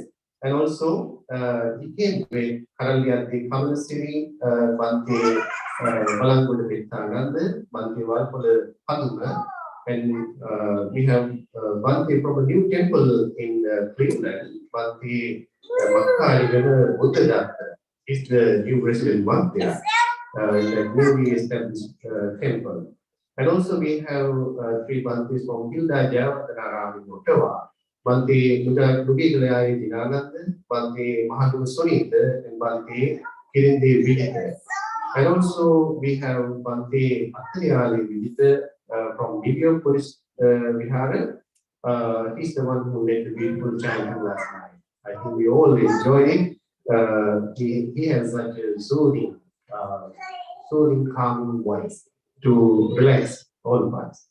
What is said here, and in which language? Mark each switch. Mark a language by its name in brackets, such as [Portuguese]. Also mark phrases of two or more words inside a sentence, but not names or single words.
[English] And also he came with Karalyati Kamalasiri, Bhante Balangoda Vittananda, Bhante Valpola Paduma, and we have Bhante from a new temple in Cleveland, Bhante Makkari Buddhadatta. Is the new resident monk there in the newly established temple. And also we have three Bhantes from Hilda Javatanarama in Ottawa. Bhante Nugigalaya Dinananda, Bhante Mahaduma Sunita, and Bhante Kirinde Vidita. And also we have Bhante Athariyali Vidita from Divya Buddhist Vihara. He's the one who led the beautiful chanting last night. I think we all enjoyed it. He has such a soothing, calming voice to relax all of us.